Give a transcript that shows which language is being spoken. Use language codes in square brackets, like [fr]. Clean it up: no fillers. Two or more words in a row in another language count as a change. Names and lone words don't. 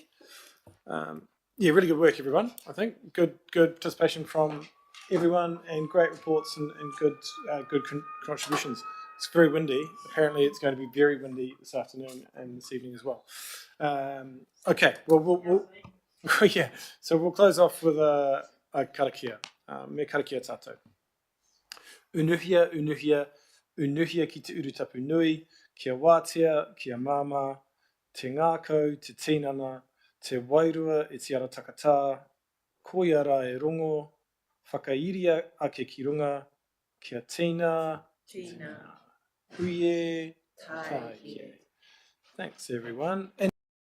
[en] Yeah, really good work, everyone. I think good participation from everyone, and great reports and good contributions. It's very windy. Apparently, it's going to be very windy this afternoon and this evening as well. Okay, well, we'll yeah. So we'll close off with a karakia. [mi] Me karakia tātou. Unuhia, unuhia, unuhia ki te urutapu nui, kia wātea, kia māma, te ngākau, te tinana, te wairua e te ara takatā, koiara e rongo, whakairia ake ki runga, kia tina, uie, taike. [en] Thanks everyone. And